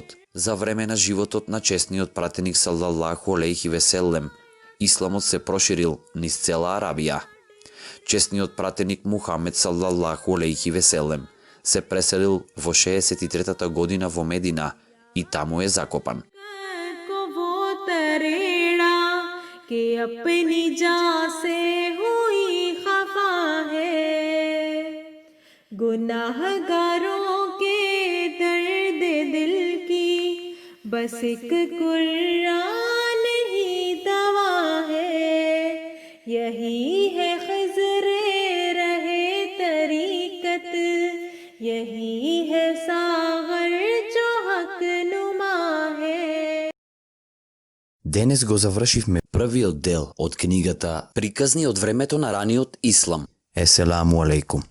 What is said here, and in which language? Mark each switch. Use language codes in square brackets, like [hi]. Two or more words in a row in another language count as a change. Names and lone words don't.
[mk] За време на животот на честниот пратеник [ar] صلى الله عليه وسلم, [mk] исламот се проширил низ цела Арабија. Честниот пратеник Мухамед [ar] صلى الله عليه وسلم [mk] се преселил во 63-та година во Медина и таму е закопан. [ur] کہ اپنی جاں سے ہوئی خفا ہے, گنہگاروں کے درد دل کی بس ایک قرآن ہی دوا ہے، یہی ہے خضرِ رہِ طریقت، یہی ہے ساغر جو حق نما ہے. [mk] Денес го завршивме првиот дел од книгата Приказни од времето на раниот ислам. [ar] السلام عليكم.